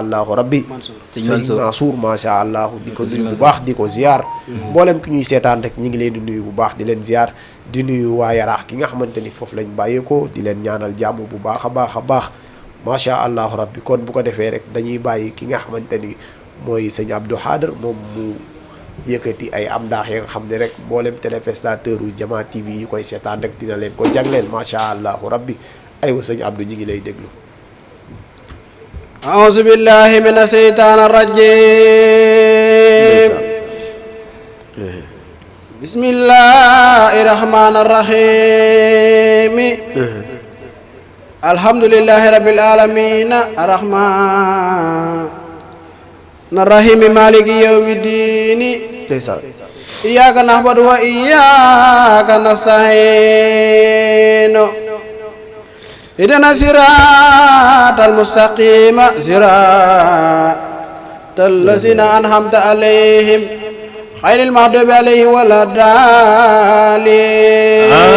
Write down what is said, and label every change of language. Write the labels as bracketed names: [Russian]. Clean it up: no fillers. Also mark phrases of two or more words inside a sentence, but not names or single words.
[Arabic] الله ربي [Wolof] sëñ Mansour [Arabic] ما شاء الله [Wolof] di ko nuyu bu baax di ko ziar mboolem ki ñuy seetaan rek ñi ngi leen di nuyu bu baax di leen ziar di nuyu waa Yaraax ki nga xamante ni foofu lañ bàyyeekoo di leen ñaanal jàmm bu baax a baax a baax [Arabic] ما شاء الله ربي [Wolof] kon bu ko defee rek dañuy bàyyi ki nga xamante ni mooy sëñ Abdou Khadre moom mu yëkkati ay am ndaax yi nga xam ne rek mboolem téléspectateur u Jama TV yi koy seetaan rek dina leen ko jagleel [Arabic] ما شاء الله ربي [Wolof] aywa sëñ Abdou ñi ngi lay déglu. [Arabic] أعوذ بالله من الشيطان الرجيم بسم الله الرحمن الرحيم الحمد لله رب العالمين الرحمن الرحيم مالك يوم الدين إياك نعبد وإياك نستعين اهدنا الصراط المستقيم صراط الذين أنعمت عليهم غير المغضوب عليهم ولا الضالين